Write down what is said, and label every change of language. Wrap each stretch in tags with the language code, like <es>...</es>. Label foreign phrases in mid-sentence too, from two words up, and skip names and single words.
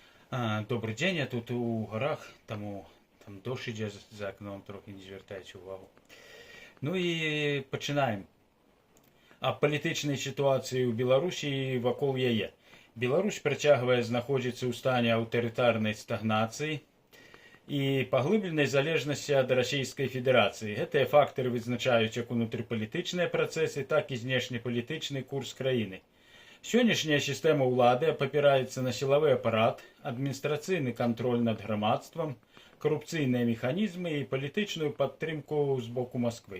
<ru>Добрый день,</ru> <uk>я тут у горах, там дощ іде за окном, трохи не звертайте увагу. Ну і починаємо. А політичній ситуації у Білорусі і</uk> <be>вакол яе. Беларусь працягвае знаходзіцца ў стане аўтарытарнай стагнацыі і паглыбленай залежнасці ад расійскай федэрацыі. Гэтыя фактары вызначаюць як унутрыпалітычныя працэсы, так і знешнепалітычны курс краіны. Сённяшняя сістэма ўлады апапіраецца на сілавы апарат, адміністрацыйны кантроль над грамадствам, карупцыйныя механізмы і палітычную падтрымку з боку Масквы.</be>